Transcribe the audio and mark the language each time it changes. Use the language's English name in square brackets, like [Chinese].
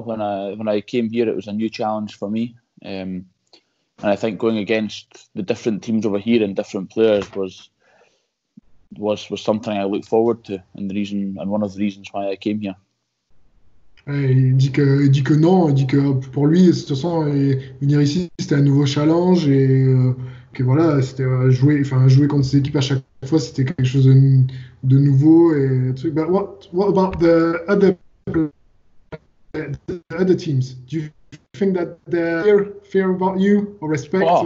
[English] When I came here, it was a new challenge for me. And I think going against the different teams over here and different players was something I looked forward to, and one of the reasons why I came here. [French] Il dit que non, il dit que pour lui, de toute façon, venir ici, c'était un nouveau challenge et que voilà, c'était jouer contre ces équipes à chaque fois, c'était quelque chose de nouveau et truc. [English] But what about the other teams? Do you think that they fear about you or respect?